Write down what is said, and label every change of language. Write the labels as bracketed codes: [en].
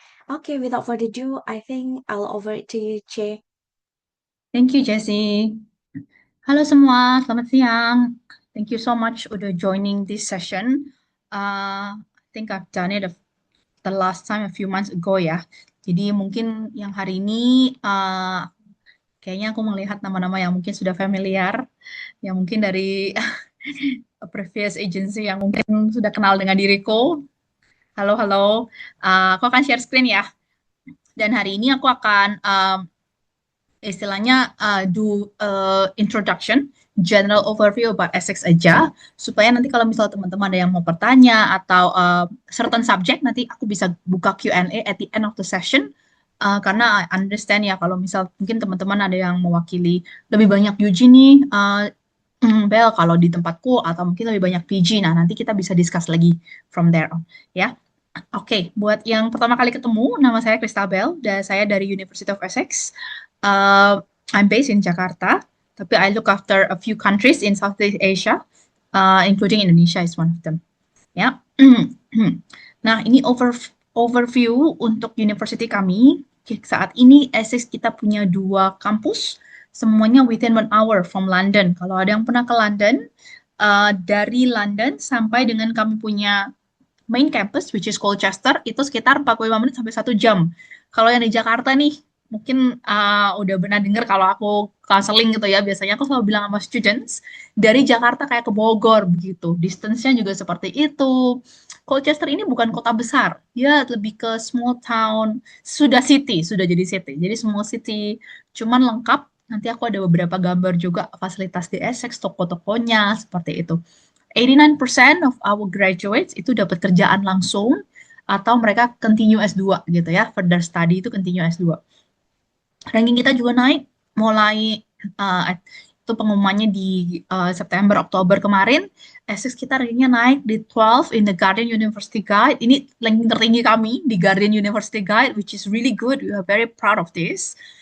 [en] Okay, without further ado, I think I'll over it to you, Che. Thank you, Jessie. [id] Halo semua, selamat siang. [en] Thank you so much [id] udah [en] joining this session. I think I've done it the last time a few months ago ya. [id] Jadi mungkin yang hari ini kayaknya aku melihat nama-nama yang mungkin sudah familiar, yang mungkin dari [en] previous agency [id] yang mungkin sudah kenal dengan diriku. Halo, halo. Aku akan share screen ya. Dan hari ini aku akan istilahnya [en] do introduction, general overview about Essex [id] aja, supaya nanti kalau misal teman-teman ada yang mau bertanya atau [en] certain subject, [id] nanti aku bisa buka Q&A [en] at the end of the session. [id] Karena [en] I understand [id] ya kalau misal mungkin teman-teman ada yang mewakili lebih banyak UG nih, Bel kalau di tempatku atau mungkin lebih banyak PG. Nah, nanti kita bisa discuss lagi [en] from there on [id] ya. Oke, buat yang pertama kali ketemu, nama saya Christabel dan saya dari University of Essex. [en] I'm based in Jakarta, [id] tapi [en] I look after a few countries in Southeast Asia, including Indonesia is one of them. [id] Ya. Nah, ini overview untuk university kami. Saat ini Essex kita punya dua kampus, semuanya [en] within 1 hour from London. [id] Kalau ada yang pernah ke London, dari London sampai dengan kami punya main campus, [en] which is Colchester, [id] itu sekitar 45 menit sampai 1 jam. Kalau yang di Jakarta nih, mungkin udah pernah dengar kalau aku counseling gitu ya, biasanya aku selalu bilang sama students, dari Jakarta kayak ke Bogor begitu. Distance-nya juga seperti itu. Colchester ini bukan kota besar, dia lebih ke [en] small town, [id] sudah city, sudah jadi city. Jadi [en] small city, [id] cuman lengkap. Nanti aku ada beberapa gambar juga fasilitas di Essex, toko-tokonya, seperti itu. 89% [en] of our graduates [id] itu dapat kerjaan langsung atau mereka continue S2 gitu ya, [en] further study [id] itu continue S2. Ranking kita juga naik mulai uh, itu pengumumannya di September Oktober kemarin. Essex kita rankingnya naik di 12 in the Guardian University Guide. Ini ranking tertinggi kami di Guardian University Guide, [en] which is really good. We are very proud of this.